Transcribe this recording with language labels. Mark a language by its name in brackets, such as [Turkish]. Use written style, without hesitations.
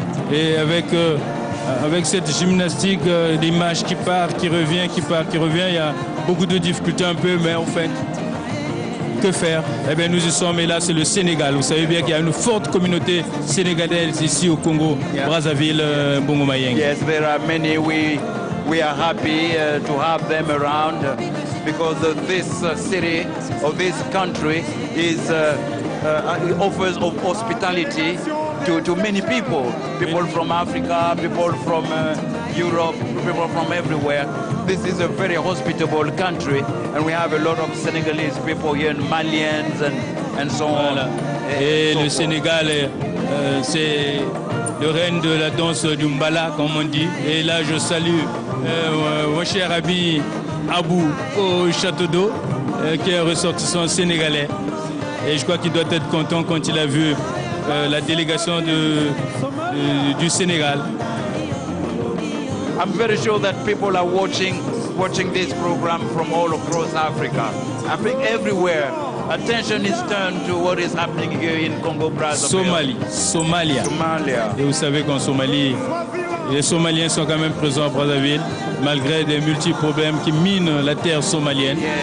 [French] Et avec cette gymnastique d'image qui part, qui revient, il y a beaucoup de difficultés un peu, mais en fait, que faire? Eh bien, nous y sommes, et là, c'est le Sénégal. Vous savez bien qu'il y a une forte communauté sénégalaise ici au Congo, Brazzaville, Bongoma Yeng. [English] Yes, there are many. We are happy to have them around. because this city or this country is offers of hospitality to many people from Africa, people from Europe, people from everywhere. This is a very hospitable country, and we have a lot of Senegalese people here, Malians and so on. [French] Et le Sénégal, c'est le règne de la danse du Mbala, comme on dit. Et là, je salue mon cher ami Abou au Château d'Eau, qui est ressortissant sénégalais. Et je crois qu'il doit être content quand il a vu la délégation du Sénégal. [English] I'm very sure that people are watching this program from all across Africa. I think everywhere attention is turned to what is happening here in Congo-Brazzaville. Somalia. [French] Et vous savez qu'en Somalie, les Somaliens sont quand même présents à Brazzaville, malgré des multiples problèmes qui minent la terre somalienne.